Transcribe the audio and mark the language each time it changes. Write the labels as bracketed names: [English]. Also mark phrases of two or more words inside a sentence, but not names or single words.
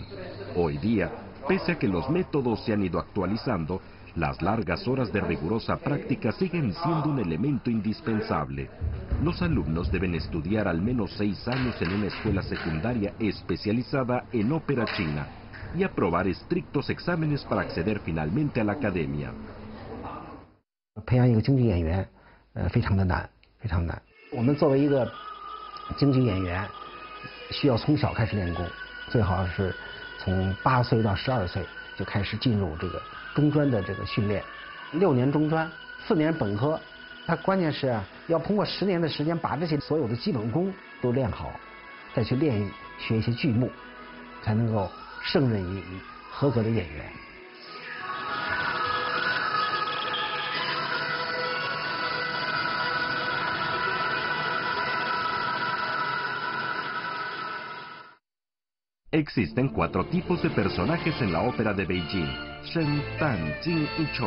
[Spanish] Hoy día, pese a que los métodos se han ido actualizando, las largas horas de rigurosa práctica siguen siendo un elemento indispensable. Los alumnos deben estudiar al menos 6 años en una escuela secundaria especializada en ópera china y aprobar estrictos exámenes para acceder finalmente a la academia. [Chinese] 培养一个京剧演员，非常的难，非常难。我们作为一个京剧演员，需要从小开始练功，最好是从8岁到12岁就开始进入这个中专的这个训练，6年中专，4年本科。它关键是要通过10年的时间把这些所有的基本功都练好，再去学一些剧目，才能够胜任一合格的演员。 [Spanish] Existen 4 tipos de personajes en la ópera de Beijing: Shen, Tan, Jing y Chou.